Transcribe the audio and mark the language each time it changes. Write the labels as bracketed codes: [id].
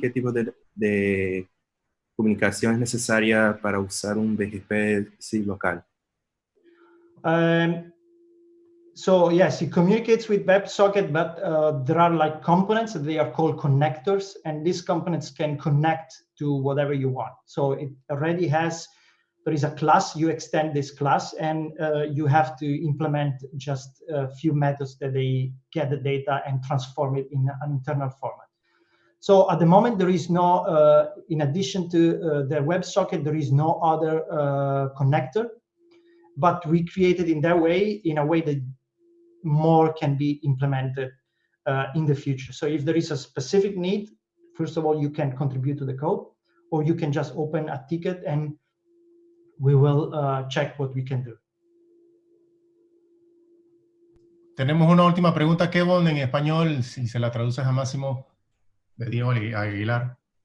[es] ¿Qué tipo de comunicación es necesaria para usar un BGP seed local? [en] So yes, it communicates with WebSocket, but there are like components that they are called connectors, and these components can connect to whatever you want. So it already has, there is a class, you extend this class, and you have to implement just a few methods that they get the data and transform it in an internal format. So at the moment, there is no, in addition to the WebSocket, there is no other connector, but we created in a way that more can be implemented in the future. So if there is a specific need, first of all, you can contribute to the code, or you can just open a ticket and we will check what we can do. [es] Tenemos una última pregunta, Kevin, en español, si se la traduces a Máximo, de Diego Aguilar.